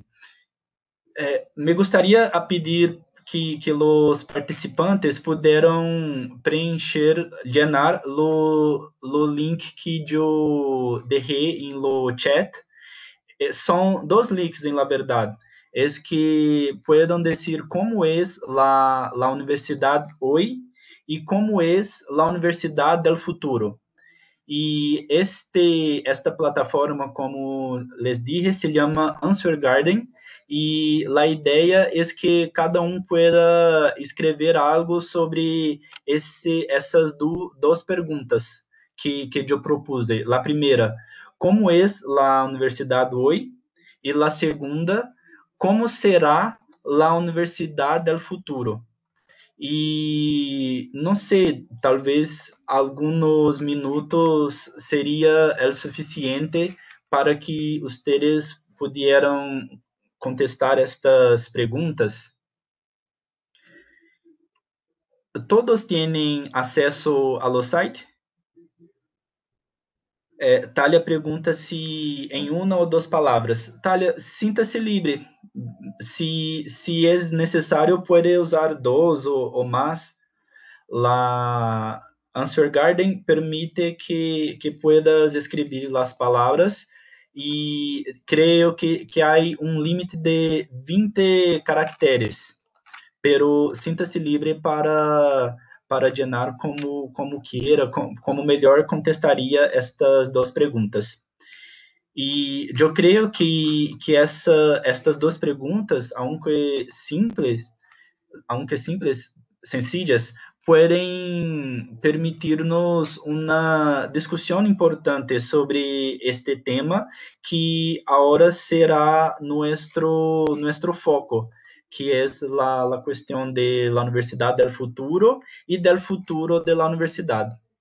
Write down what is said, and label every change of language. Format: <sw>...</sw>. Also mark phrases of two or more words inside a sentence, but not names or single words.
<pt>Me gostaria a pedir que os participantes puderam preencher, llenar o link que eu deixei em lo chat. São dois links, em la verdade. É que puedan dizer como é a universidade hoje e como é a universidade</pt> <es>del futuro.</es> <pt>E esta plataforma,</pt> <es>como les dije,</es> <pt>se chama Answer Garden, e a ideia é que cada pueda escrever algo sobre essas duas perguntas que eu propus. A primeira, como é a universidade hoje? E a segunda, como será a universidade</pt> <es>del futuro?</es> <pt>E não sei, talvez alguns minutos seria o suficiente para que vocês</pt> <es>pudieran contestar</es> <pt>estas perguntas. Todos têm acesso ao site? Thalia pergunta se em uma ou duas palavras. Thalia, sinta-se livre. Se é necessário, pode usar dois ou mais. La Answer Garden permite que puedas escrever as palavras e creio que há limite de 20 caracteres, pero sinta-se livre para llenar como queira, como melhor contestaria estas duas perguntas. E eu creio que estas duas perguntas,</pt> <es>aunque simples, sencillas, pueden permitirnos una discusión importante sobre este tema que ahora será nuestro foco, que es la cuestión de la universidad del futuro y del futuro de la universidad.</es>